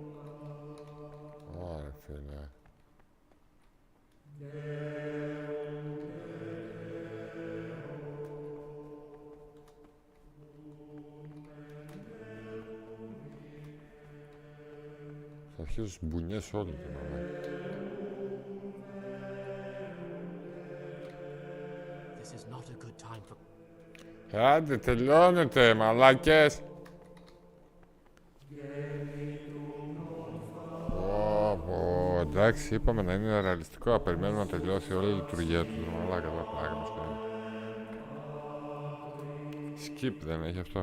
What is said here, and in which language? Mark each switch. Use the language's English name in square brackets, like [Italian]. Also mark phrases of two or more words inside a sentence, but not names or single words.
[Greek] Ωραία, φίλε. Θα αρχίσω στις μπουνιές όλη την ώρα. [English] This is not a good time for... [Greek] Άντε, τελειώνετε, μαλάκες! Εντάξει, είπαμε να είναι ρεαλιστικό, να περιμένουμε να τελειώσει όλη η λειτουργία του. Μαλάκα, τα πλάκα μας κάνει. Skip δεν έχει αυτό.